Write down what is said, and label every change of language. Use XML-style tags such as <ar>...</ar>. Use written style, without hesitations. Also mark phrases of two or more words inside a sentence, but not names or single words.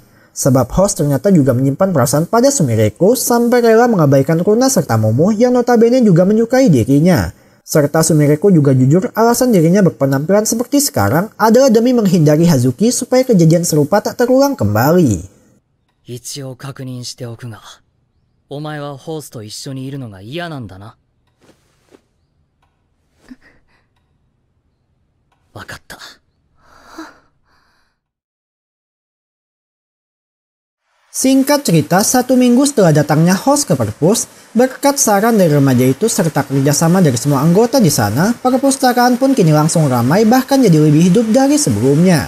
<id>Sebab Host ternyata juga menyimpan perasaan pada Sumireko sampai rela mengabaikan Runa serta Momo yang notabene juga menyukai dirinya. Serta Sumireko juga jujur alasan dirinya berpenampilan seperti sekarang adalah demi menghindari Hazuki supaya kejadian serupa tak terulang kembali.</id> <ja>一応確認しておくが、お前はホースと一緒にいるのが嫌なんだな。わかった。</ja> <id>Singkat cerita, 1 minggu setelah datangnya Host ke perpus, berkat saran dari remaja itu serta kerjasama dari semua anggota di sana, perpustakaan pun kini langsung ramai bahkan jadi lebih hidup dari sebelumnya.</id>